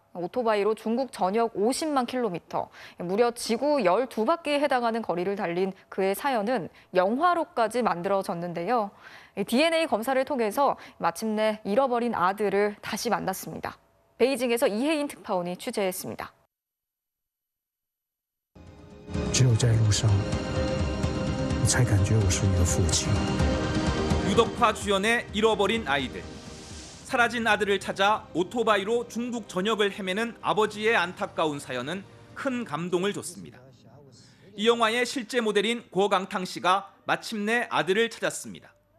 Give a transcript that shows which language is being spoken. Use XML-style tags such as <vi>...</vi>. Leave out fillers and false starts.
<ko>오토바이로 중국 전역 50만 킬로미터, 무려 지구 12바퀴에 해당하는 거리를 달린 그의 사연은 영화로까지 만들어졌는데요. DNA 검사를 통해서 마침내 잃어버린 아들을 다시 만났습니다. 베이징에서 이혜인 특파원이 취재했습니다.</ko> <zh>只有在路上，我才感觉我是你的父亲。</zh> <ko>유덕화 주연의 잃어버린 아이들. 사라진 아들을 찾아 오토바이로 중국 전역을 헤매는 아버지의 안타까운 사연은 큰 감동을 줬습니다. 이 영화의 실제 모델인 고강탕 씨가 마침내 아들을 찾았습니다.</ko>